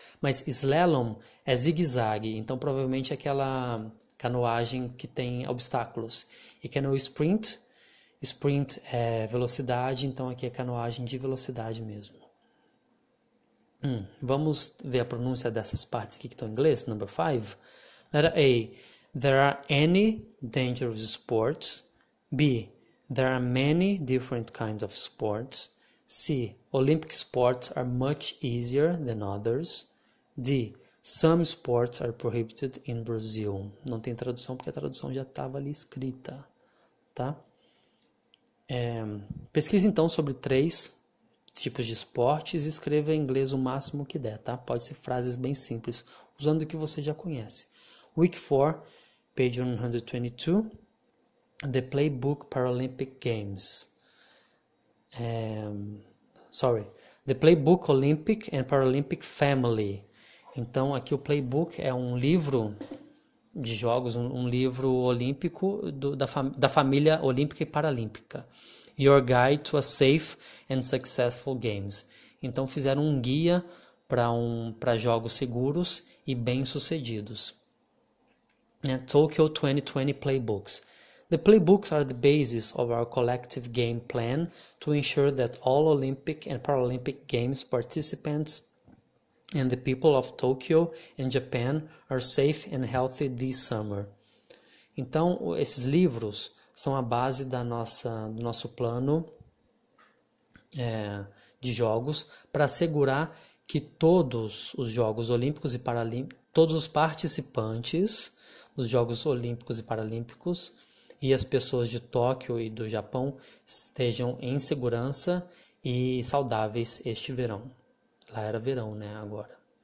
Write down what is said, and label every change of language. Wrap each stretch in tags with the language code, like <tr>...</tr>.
<pt>Mas Slalom é zigue-zague, então provavelmente é aquela canoagem que tem obstáculos. E Canoe Sprint é velocidade, então aqui é canoagem de velocidade mesmo. Vamos ver a pronúncia dessas partes aqui que estão em inglês.</pt> <en>Number 5. Letter A. There are any dangerous sports. B. There are many different kinds of sports. C. Olympic sports are much easier than others. D. Some sports are prohibited in Brazil.</en> <pt>Não tem tradução porque a tradução já estava ali escrita, tá? Pesquise então sobre 3 tipos de esportes e escreva em inglês o máximo que der, tá? Pode ser frases bem simples, usando o que você já conhece.</pt> <en>Week 4, page 122, The Playbook Paralympic Games. The Playbook Olympic and Paralympic Family.</en> <pt>Então, aqui o Playbook é um livro de jogos, um livro olímpico da família olímpica e paralímpica.</pt> <en>Your Guide to a Safe and Successful Games.</en> <pt>Então, fizeram um guia para jogos seguros e bem-sucedidos.</pt> <en>Tokyo 2020 Playbooks. The playbooks are the basis of our collective game plan to ensure that all Olympic and Paralympic Games participants and the people of Tokyo and Japan are safe and healthy this summer.</en> <pt>Então, esses livros são a base do nosso plano de jogos para assegurar que todos os Jogos Olímpicos e Paralímpicos, todos os participantes dos Jogos Olímpicos e Paralímpicos e as pessoas de Tóquio e do Japão estejam em segurança e saudáveis este verão. Lá era verão, né? Agora.</pt>